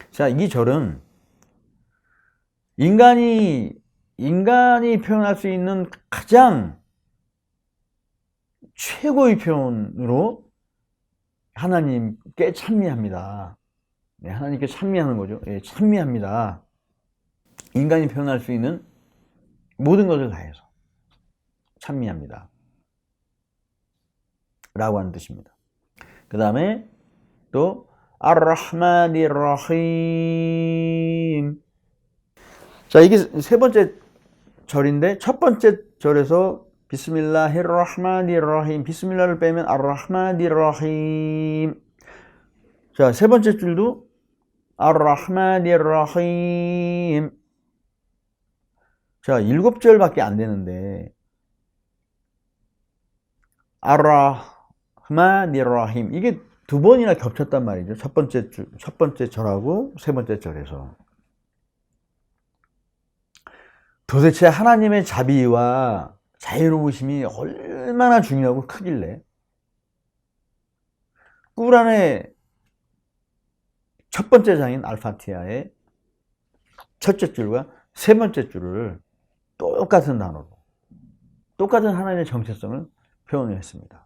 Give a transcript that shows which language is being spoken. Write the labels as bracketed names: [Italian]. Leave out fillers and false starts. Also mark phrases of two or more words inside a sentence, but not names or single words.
[Korean] 자, 이 절은 인간이 인간이 표현할 수 있는 가장 최고의 표현으로 하나님께 찬미합니다. 네, 하나님께 찬미하는 거죠. 예, 찬미합니다. 인간이 표현할 수 있는 모든 것을 다해서 찬미합니다. 라고 하는 뜻입니다. 그 다음에 또 [Arabic] الرحمن الرحيم. [Korean] 자, 이게 세 번째 절인데 첫 번째 절에서 [Arabic] بسم الله الرحمن الرحيم, [Korean] 비스밀라를 빼면 [Arabic] الرحمن الرحيم. [Korean] 자, 세 번째 줄도 [Arabic] الرحمن الرحيم. [Korean] 자, 7절밖에 안 되는데 [Arabic] الرحمن الرحيم, [Korean] 이게 두 번이나 겹쳤단 말이죠. 첫 번째 절하고 세 번째 절에서. 도대체 하나님의 자비와 자유로우심이 얼마나 중요하고 크길래 꾸란의 첫 번째 장인 알파티하의 첫째 줄과 세 번째 줄을 똑같은 단어로, 똑같은 하나님의 정체성을 표현했습니다.